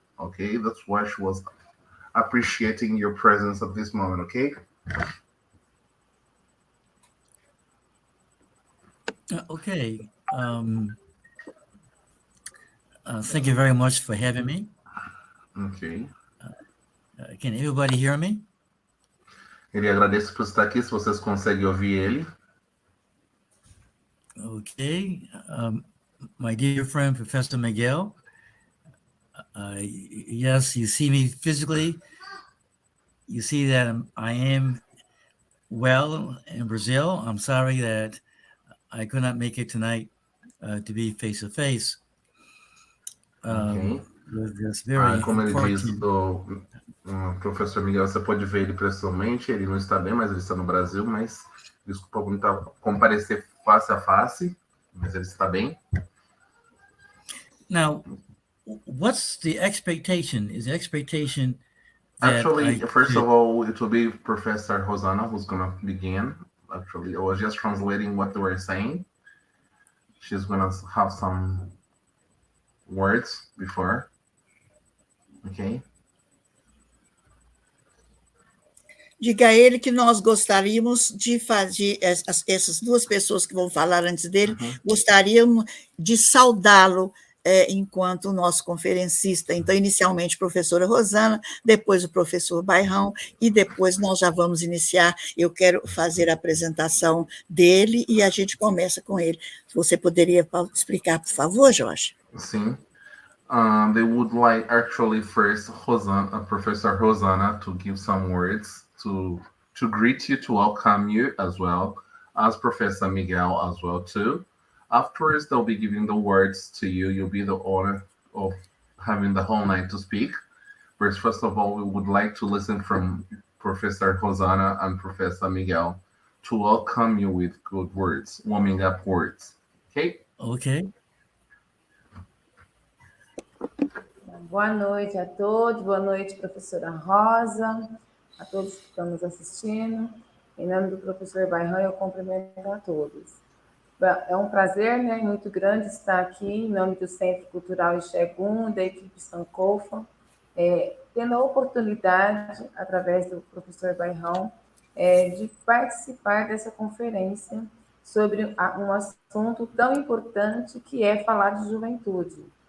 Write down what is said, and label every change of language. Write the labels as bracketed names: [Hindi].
[English] Okay, that's why she was appreciating your presence at this moment, okay? Okay. Thank you very much for having me. Ok. Can everybody hear me? [Portuguese] Ele agradece por estar aqui, se vocês conseguem ouvir ele. [English] Okay. My dear friend, Professor Miguel, yes, you see me physically. You see that I am well in Brazil. I'm sorry that I could not make it tonight to be face-to-face. Ok. With this very [Portuguese] Como ele [English] important... [Portuguese] diz, o professor Miguel, você pode ver ele pessoalmente, ele não está bem, mas ele está no Brasil, mas desculpa por comparecer face a face, mas ele está bem. [English] Now, what's the expectation? Is the expectation that Actually, first of all, it will be Professor Rosana who's going to begin. Actually, I was just translating what they were saying. She's going to have some words before. Okay? [Portuguese] Diga a ele que nós gostaríamos de fazer, essas duas pessoas que vão falar antes dele, gostaríamos de saudá-lo enquanto o nosso conferencista. Então, inicialmente, a professora Rosana, depois o professor Bairrão, e depois nós já vamos iniciar. Eu quero fazer a apresentação dele e a gente começa com ele. Você poderia explicar, por favor, Jorge? Sim. [English] They would like, actually, first, Professor Rosana to give some words to greet you, to welcome you as well, as Professor Miguel as well, too. Afterwards, they'll be giving the words to you. You'll be the honor of having the whole night to speak. First of all, we would like to listen from Professor Rosana and Professor Miguel to welcome you with good words, warming up words. Okay? Okay. [Portuguese] Boa noite a todos, boa noite, professora Rosa, a todos que estão nos assistindo. Em nome do professor Bairrão, eu cumprimento a todos. É um prazer, né, muito grande estar aqui em nome do Centro Cultural Ixegun, da equipe Sankofa, tendo a oportunidade, através do professor Bairrão, de participar dessa conferência sobre um assunto tão importante que é falar de juventude.